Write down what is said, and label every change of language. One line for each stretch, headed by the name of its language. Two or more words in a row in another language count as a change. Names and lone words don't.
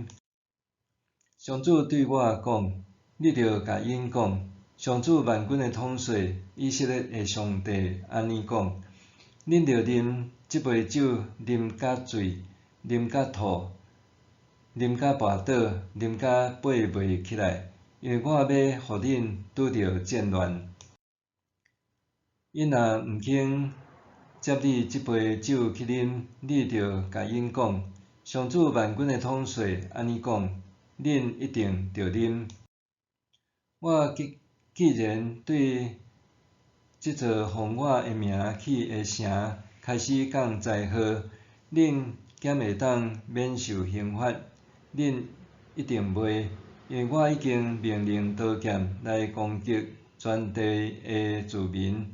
Min Nan Chinese: 上主对我讲：你着甲因讲，上主万军的统帅以色列的上帝安尼讲：恁着啉即杯酒，啉甲醉，啉甲吐，啉甲跋倒，啉甲爬袂起来，因为我要互恁拄着战乱。因若毋肯接你即杯酒去啉，你着甲因讲：上主万军的统帅安尼讲，恁一定着啉。我既然对即座奉我的名起的城开始讲灾祸，恁减会当免受刑罚，恁一定袂，因为我已经命令刀剑来攻击全地的子民。